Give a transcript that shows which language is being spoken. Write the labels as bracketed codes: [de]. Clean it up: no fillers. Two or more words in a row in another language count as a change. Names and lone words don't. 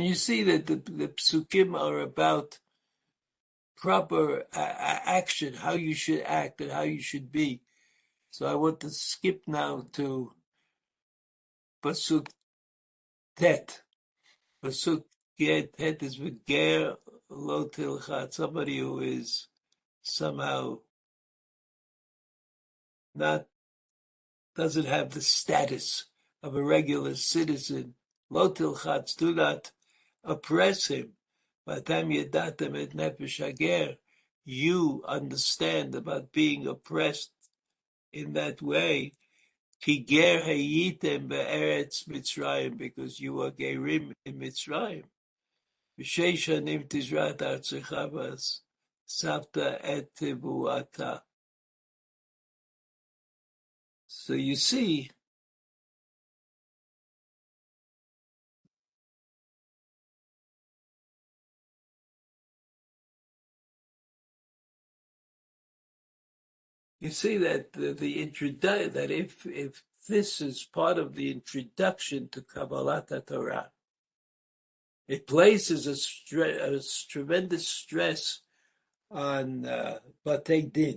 [en] You see that the Psukim are about proper action, how you should act and how you should be. So I want to skip now to [he] פסוק ט. פסוק ט is וגר לא תלחץ, [en] somebody who is somehow not doesn't have the status of a regular citizen. [he] לא תלחץ, [en] do not oppress him. [he] ואתם ידעתם את נפש הגר. [en] You understand about being oppressed in that way. [he] כי גר הייתם בארץ מצרים, [en] because you are gerim in Mitzrayim. [he] ושש שנים תזרע ארצך ואספת את תבואתה. [en] So you see, that that if this is part of the introduction to [he] קבלת תורה, [en] it places a tremendous stress on [he] בתי דין.